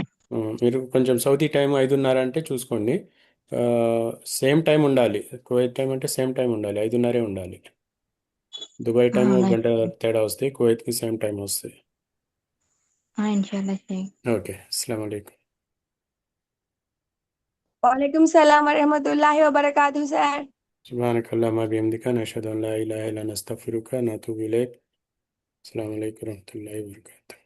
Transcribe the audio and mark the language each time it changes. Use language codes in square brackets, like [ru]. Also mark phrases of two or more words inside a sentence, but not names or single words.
[te] మీరు కొంచెం సౌదీ టైం 5:30 అంటే చూసుకోండి. సేమ్ టైం ఉండాలి, కువైట్ టైం అంటే సేమ్ టైం ఉండాలి, 5:30 ఉండాలి. దుబాయ్ టైం 1 గంట తేడా వస్తాయి, కువైట్కి సేమ్ టైం వస్తాయి. ఇన్షాల్లా షేక్. [ar] ఓకే, السلام عليكم. وعليكم السلام ورحمة الله وبركاته सर. سبحانك اللهم بحمدك نشهد أن لا إله إلا نستغفرك ونتوب إليك. السلام عليكم ورحمة الله وبركاته.